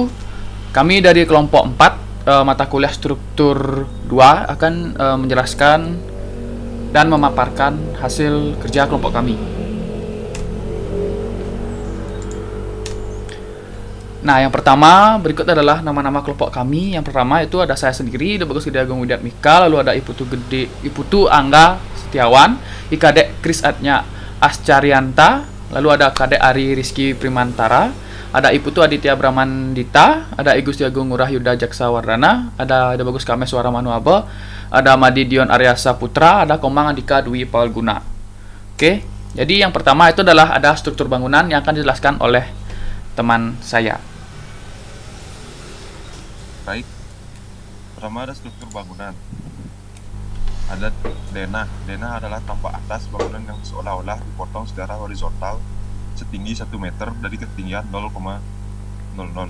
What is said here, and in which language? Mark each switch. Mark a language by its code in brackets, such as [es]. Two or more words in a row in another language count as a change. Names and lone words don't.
[id] Kami dari kelompok 4 mata kuliah struktur 2 akan menjelaskan dan memaparkan hasil kerja kelompok kami. Nah, yang pertama berikut adalah nama-nama kelompok kami. Yang pertama itu ada saya sendiri, Bagus Gede Agung Widiat Mika, lalu ada Iputu Angga Setiawan, Ikadek Kris Atnya Ascaryanta, lalu ada Kadek Ari Rizky Primantara, ada Iputu Aditya Bramandita, ada Igusti Agung Ngurah Yuda Jaksa Wardana, ada Bagus Kames Suara Manuabe, ada Madi Dion Aryasa Putra, ada Komang Andika Dwi Palguna. Oke, jadi yang pertama itu adalah ada struktur bangunan yang akan dijelaskan oleh teman saya. Baik, pertama ada struktur bangunan. Ada denah. Denah adalah tampak atas bangunan yang seolah-olah dipotong secara horizontal setinggi 1 meter dari ketinggian 0,00.